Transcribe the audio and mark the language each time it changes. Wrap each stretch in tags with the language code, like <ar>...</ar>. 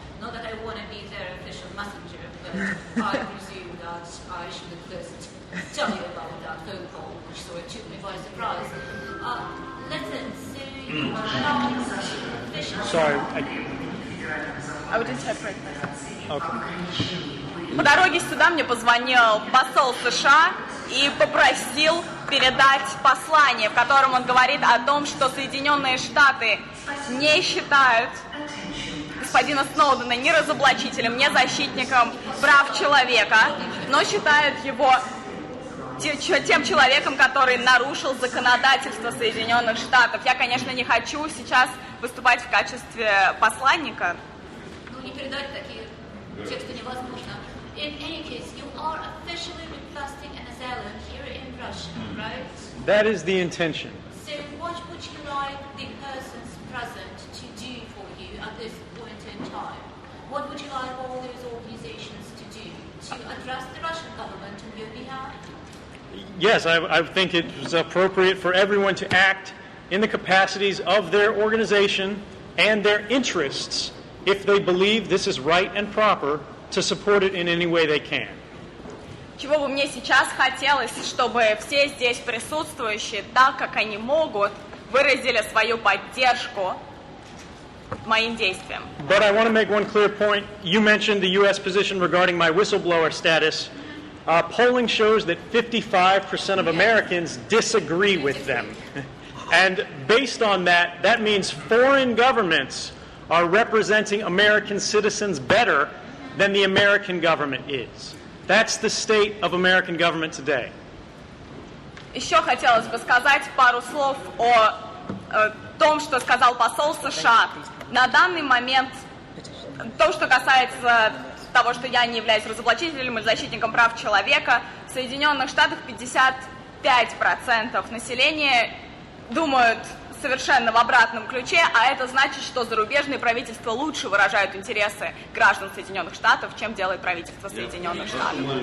<en>Not that I want to be their official messenger, but I presume that I should at least tell you about that phone call, which sort of took me by surprise. Listen, so you announced officially... Sorry. I would interpret this. Okay.</en> <ru>По дороге сюда мне позвонил посол США и попросил передать послание, в котором он говорит о том, что Соединенные Штаты не считают господина Сноудена ни разоблачителем, ни защитником прав человека, но считают его тем человеком, который нарушил законодательство Соединенных Штатов. Я, конечно, не хочу сейчас выступать в качестве посланника. Ну, не передать такие тексты невозможно.</ru> <en>In any case, you are officially requesting an asylum here in Russia, right? That is the intention. So what would you like the persons present to do for you at this point in time? What would you like all those organizations to do? To address the Russian government on your behalf? Yes, I think it was appropriate for everyone to act in the capacities of their organization and their interests if they believe this is right and proper to support it in any way they can.</en> <ru>Чего бы мне сейчас хотелось, чтобы все здесь присутствующие, так как они могут, выразили свою поддержку моим действиям.</ru> <en>But I want to make one clear point. You mentioned the U.S. position regarding my whistleblower status. Polling shows that 55% of Americans disagree with them. And based on that, that means foreign governments are representing American citizens better than the American government is. That's the state of American government today.</en> <ru>Еще хотелось бы сказать пару слов о том, что сказал посол США. На данный момент, то, что касается того, что я не являюсь разоблачителем или защитником прав человека, в Соединенных Штатах 55% населения думают совершенно в обратном ключе, а это значит, что зарубежные правительства лучше выражают интересы граждан Соединенных Штатов, чем делает правительство Соединенных Штатов.</ru>